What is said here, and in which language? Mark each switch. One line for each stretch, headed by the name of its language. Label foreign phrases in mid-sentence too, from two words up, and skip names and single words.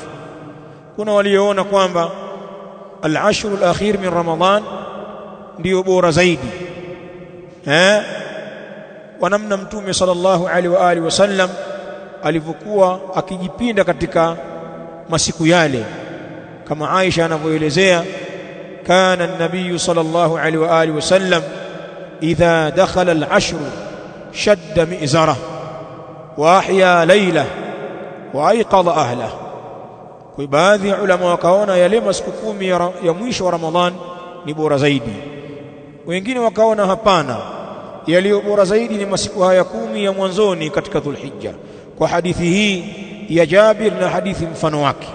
Swahili: Kuna walioona kwamba
Arabic: العشر الأواخر من رمضان
Swahili: ndio bora zaidi, wanamna Mtume
Arabic: صلى الله عليه وآله وسلم
Swahili: alivyokuwa akijipinda katika masiku yale, kama Aisha anavyoelezea,
Arabic: كان النبي صلى الله عليه وآله وسلم إذا دخل العشر شد مئزره وأحيا ليله وأيقظ أهله.
Swahili: Kwa baadhi ya ulama wakaona yale masiku 10 ya mwisho wa Ramadhan ni bora zaidi, wengine wakaona hapana, yaliyo bora zaidi ni masiku haya 10 ya mwanzoni katika Dhulhijja, kwa hadithi hii ya Jabir na hadithi mfano wake.